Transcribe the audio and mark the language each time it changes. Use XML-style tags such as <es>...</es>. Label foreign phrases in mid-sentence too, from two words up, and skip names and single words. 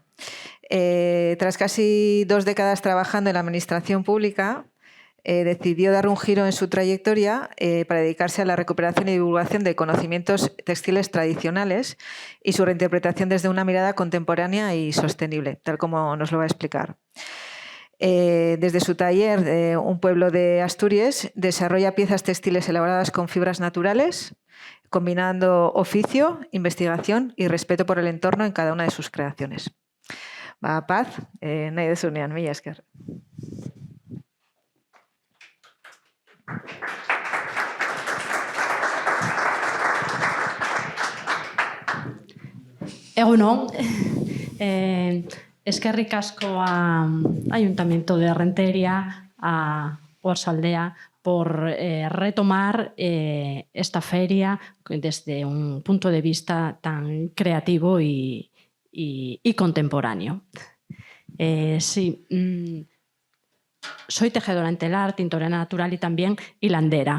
<es>Tras casi 2 décadas trabajando en la administración pública, decidió dar un giro en su trayectoria para dedicarse a la recuperación y divulgación de conocimientos textiles tradicionales y su reinterpretación desde una mirada contemporánea y sostenible, tal como nos lo va a explicar. Desde su taller, Un pueblo de Asturias, desarrolla piezas textiles elaboradas con fibras naturales, combinando oficio, investigación y respeto por el entorno en cada una de sus creaciones. Paz,</es> <eu>nahi dezunean, mila esker. Egunon, eskerrik asko</eu> <es>a Ayuntamiento de Renteria, a Oarsoaldea, por retomar esta feria desde un punto de vista tan creativo y contemporáneo. Sí, soy tejedora en telar, tintorera natural y también hilandera.</es>